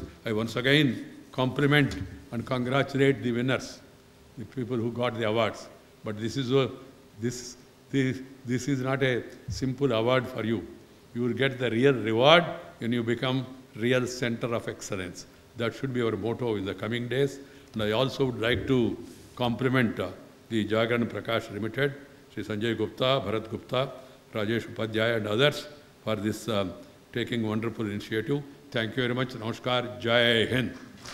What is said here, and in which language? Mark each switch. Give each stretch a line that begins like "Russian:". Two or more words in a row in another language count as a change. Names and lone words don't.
English: I once again compliment and congratulate the winners, the people who got the awards. But this is not a simple award for you. You will get the real reward when you become real center of excellence. That should be our motto in the coming days. And I also would like to compliment the Jagran Prakashan Limited, Sri Sanjay Gupta, Bharat Gupta, Rajesh Upadhyaya and others for this taking wonderful initiative. Thank you very much.
Hindi: Namaskar. Jai Hind.